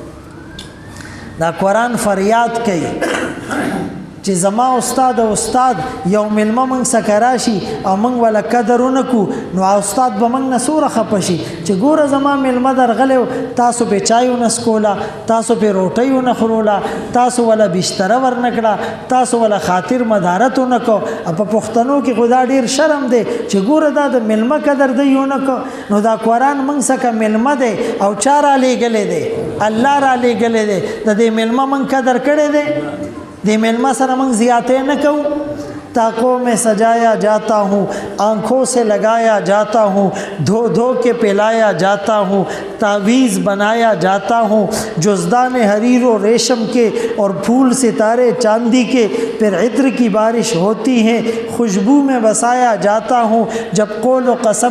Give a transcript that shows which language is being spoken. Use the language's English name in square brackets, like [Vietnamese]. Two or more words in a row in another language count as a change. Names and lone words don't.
[Pashto] دا قرآن فریاد کوي چې زما استاد او استاد یو ملما موږ څخه راشي او موږ ولا قدر ونکو نو استاد به موږ نه سوره خپه شي چې ګوره زما ملما درغلی تاسو به چای ونه څښوله، تاسو به روټۍ ونه خوړوله، تاسو ولا بستره ورنکړه، تاسو ولا خاطر مدارت ونکو. په پښتنو کې خو دا ډېر شرم دی چې ګوره دا د ملما قدر دی ونکو. نو دا قرآن موږ څخه ملما دی او چا رالیږلی دی؟ الله رالیږلی دی. د دې ملما موږ قدر کړی دی؟ دې ملما سره موږ زیاتې نه کوو. [Urdu] طاقوں میں سجایا جاتا ہوں، آنکھوں سے لگایا جاتا ہوں، دھو دھو کے پلایا جاتا ہوں، تعویذ بنایا جاتا ہوں، جزدان حریر اور ریشم کے اور پھول ستارے چاندی کے، پھر عطر کی بارش ہوتی ہے، خوشبو میں بسایا جاتا ہوں، جب قول و قسم